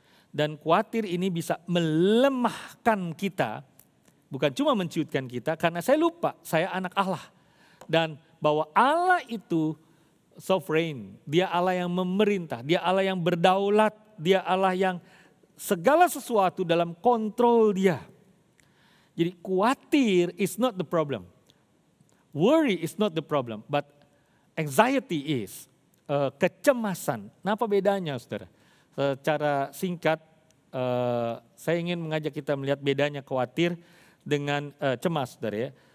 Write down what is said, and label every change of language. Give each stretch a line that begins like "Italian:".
Indonesian: Dan khawatir ini bisa melemahkan kita, bukan cuma menciutkan kita, karena saya lupa saya anak Allah. Dan bahwa Allah itu sovereign, dia Allah yang memerintah, dia Allah yang berdaulat, dia Allah yang segala sesuatu dalam kontrol dia. Jadi khawatir
English: is not the problem. Worry is not the problem, but anxiety is.
Indonesian: Kecemasan. Nah, apa bedanya, saudara? Secara singkat, saya ingin mengajak kita melihat bedanya khawatir dengan cemas, saudara ya.